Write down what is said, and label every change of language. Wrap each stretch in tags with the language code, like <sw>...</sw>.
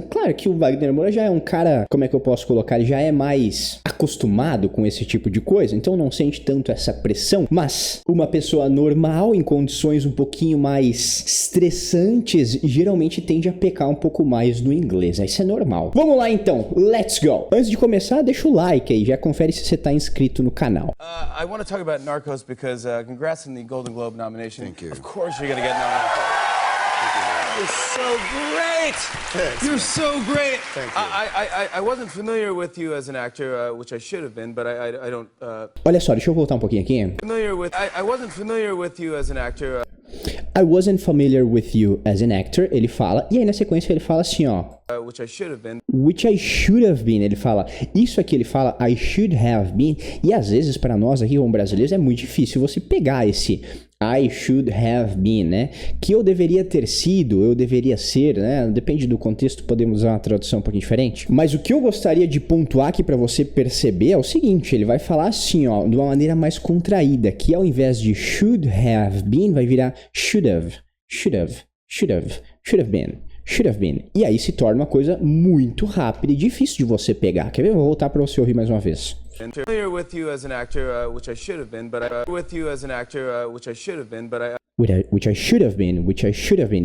<pt>Claro que o Wagner Moura já é um cara, como é que eu posso colocar, ele já é mais acostumado com esse tipo de coisa, então não sente tanto essa pressão, mas uma pessoa normal, em condições um pouquinho mais estressantes, geralmente tende a pecar um pouco mais no inglês, isso é normal. Vamos lá então,</pt> <en>let's go!</en> <pt>Antes de começar, deixa o like aí, já confere se você tá inscrito no canal.</pt> <en>I want to talk about Narcos because congrats on the Golden Globe nomination. Thank you. Of course you're going to get nominated. You're so great. Thanks. You're so great. Thank you. I wasn't familiar with you as an actor, which I should have been, but I don't.</en> <pt>Olha só, deixa eu voltar um pouquinho aqui.</pt> <en>I wasn't familiar with you as an actor. I wasn't familiar with you as an actor,</en> <pt>ele fala, e aí na sequência ele fala assim, ó.</pt> <en>Which I should have been. Which I should have been,</en> <pt>ele fala, isso aqui ele fala,</pt> <en>I should have been,</en> <pt>e às vezes para nós aqui como brasileiros é muito difícil você pegar esse I should have been, né? Que eu deveria ter sido, eu deveria ser, né? Depende do contexto, podemos usar uma tradução um pouquinho diferente. Mas o que eu gostaria de pontuar aqui para você perceber é o seguinte, ele vai falar assim, ó, de uma maneira mais contraída, que ao invés de</pt> <en>should have been,</en> <pt>vai virar</pt> <en>should have, should have, should have, should have been.</en> <pt>Should have been. E aí se torna uma coisa muito rápida e difícil de você pegar. Quer ver? Eu vou voltar para você ouvir mais uma vez.</pt> <en>Familiar with you as an actor, which I should have been, but with you as an actor, which I should have been, but Which I should have been, which I should have been.</en>